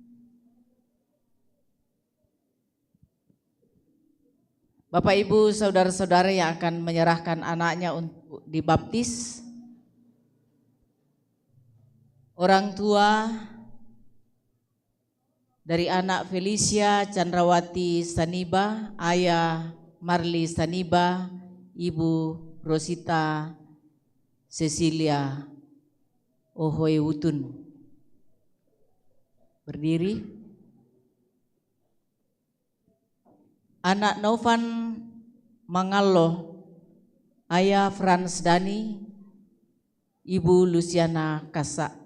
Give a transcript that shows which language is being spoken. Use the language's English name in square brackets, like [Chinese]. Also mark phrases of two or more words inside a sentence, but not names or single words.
[Indonesian] Bapak, Ibu, saudara-saudara yang akan menyerahkan anaknya untuk dibaptis, orang tua dari anak Felicia Chandrawati Saniba, ayah Marli Saniba, ibu Rosita Cecilia Ohoe Wutun. Berdiri. Anak Novan Mangallo, ayah Frans Dani, ibu Luciana Kasa.